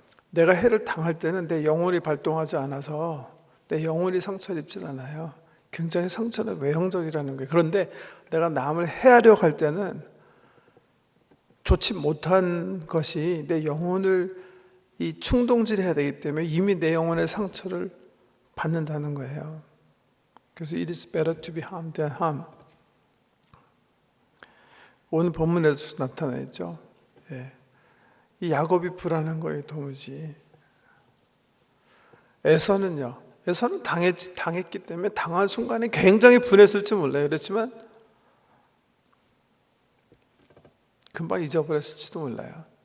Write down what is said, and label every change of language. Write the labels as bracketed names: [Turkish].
[Korean] 내가 해를 당할 때는 내 영혼이 발동하지 않아서 내 영혼이 상처를 입질 않아요. 굉장히 상처는 외형적이라는 거예요. 그런데 내가 남을 해하려고 할 때는 좋지 못한 것이 내 영혼을 충동질해야 되기 때문에 이미 내 영혼의 상처를 받는다는 거예요. [English] 그래서 it is better to be harmed than harm. [Korean] 오늘 본문에서 나타나 있죠. 이 야곱이 불안한 거예요, 도무지. 에서는 당했기 때문에 당한 순간에 굉장히 분했을지 몰라요. 그렇지만 금방 잊어버렸을지도 몰라요.